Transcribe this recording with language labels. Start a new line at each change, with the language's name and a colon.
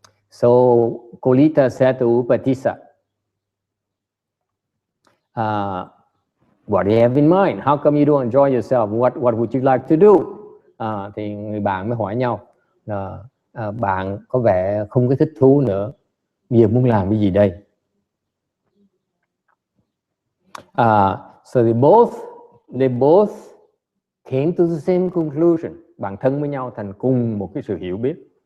English: So Kolita said to Upatissa, what do you have in mind? How come you don't enjoy yourself? What would you like to do?
Vietnamese: Thì người bạn mới hỏi nhau, bạn có vẻ không có thích thú nữa, bây giờ muốn làm cái gì đây?
English: So they both came to the same conclusion.
Vietnamese: Bạn thân với nhau thành cùng một cái sự hiểu biết.